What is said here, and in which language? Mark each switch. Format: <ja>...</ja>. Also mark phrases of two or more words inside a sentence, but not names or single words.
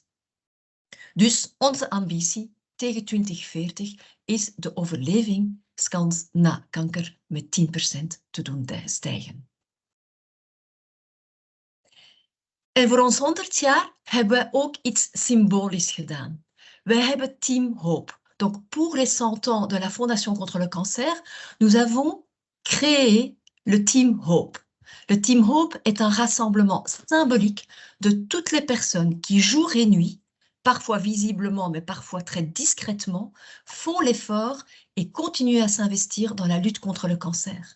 <nl>Dus onze ambitie tegen 2040 is de overlevingskans na kanker met 10% te doen stijgen. En voor ons 100 jaar hebben wij ook iets symbolisch gedaan. Wij hebben Team Hope.</nl> <fr>Donc, pour les 100 ans de la Fondation contre le cancer, nous avons créé le Team Hope. Le Team Hope est un rassemblement symbolique de toutes les personnes qui, jour et nuit, parfois visiblement, mais parfois très discrètement, font l'effort et continuent à s'investir dans la lutte contre le cancer.</fr>